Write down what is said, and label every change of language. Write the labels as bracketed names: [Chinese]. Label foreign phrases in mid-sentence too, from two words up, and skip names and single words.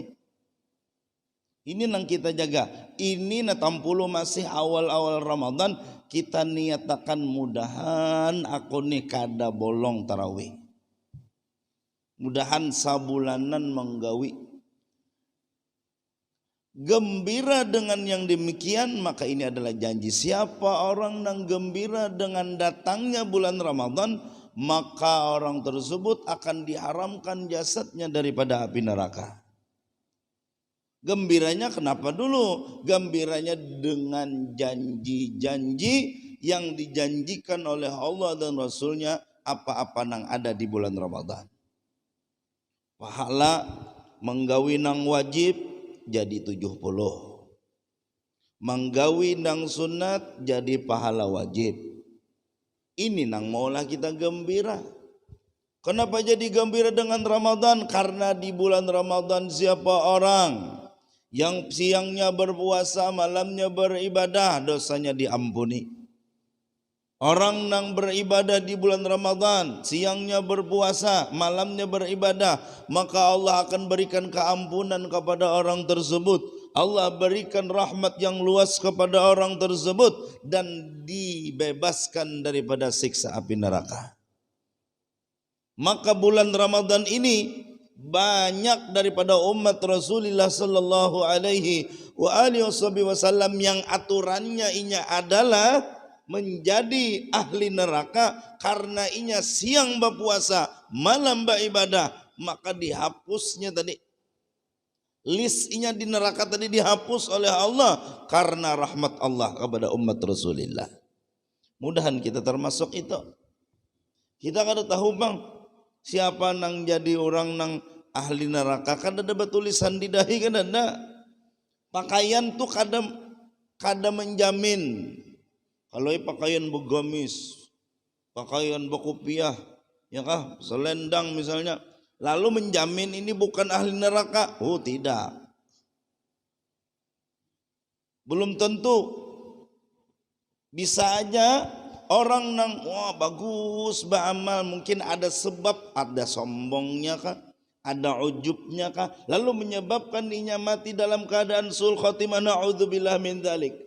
[Indonesian] Ini nang kita jaga. [Banjar] Ini na 60 masih awal-awal Ramadan, kita niatakan mudahan aku nih kada bolong tarawih. Mudahan sabulanan menggawi. [Indonesian] Gembira dengan yang demikian, maka ini adalah janji. Siapa orang yang gembira dengan datangnya bulan Ramadan, maka orang tersebut akan diharamkan jasadnya daripada api neraka. Gembiranya kenapa dulu? Gembiranya dengan janji-janji yang dijanjikan oleh Allah dan Rasulnya, apa-apa nang ada di bulan Ramadan. [Banjar] Pahala menggawi nang wajib jadi 70. Menggawi nang sunat jadi pahala wajib. Ini nang maulah kita gembira. [Indonesian] Kenapa jadi gembira dengan Ramadan? Karena di bulan Ramadan siapa orang yang siangnya berpuasa, malamnya beribadah, dosanya diampuni. Orang yang beribadah di bulan Ramadan, siangnya berpuasa, malamnya beribadah, maka Allah akan berikan keampunan kepada orang tersebut. Allah berikan rahmat yang luas kepada orang tersebut dan dibebaskan daripada siksa api neraka. Maka bulan Ramadan ini banyak daripada umat Rasulullah [Arabic] صلى الله عليه وسلم [Indonesian] yang aturannya inya adalah menjadi ahli neraka karena inya siang berpuasa, malam beribadah, maka dihapusnya tadi list inya di neraka tadi dihapus oleh Allah karena rahmat Allah kepada umat Rasulullah. [Banjar] Mudahan kita termasuk itu. Kita kada tahu bang siapa nang jadi orang nang ahli neraka, [Indonesian] kan ada tulisan di dahi, kan ada. [Banjar] Pakaian tuh kada menjamin. [Indonesian] Kalau pakaian begamis, pakaian berkopiah, ya kah, selendang misalnya, lalu menjamin ini bukan ahli neraka? Oh tidak, belum tentu. Bisa aja orang nang wah bagus beramal, mungkin ada sebab, ada sombongnya kah, ada ujubnya kah, lalu menyebabkan dirinya mati dalam keadaan [Arabic] سوء الخاتمة, نعوذ بالله من ذلك.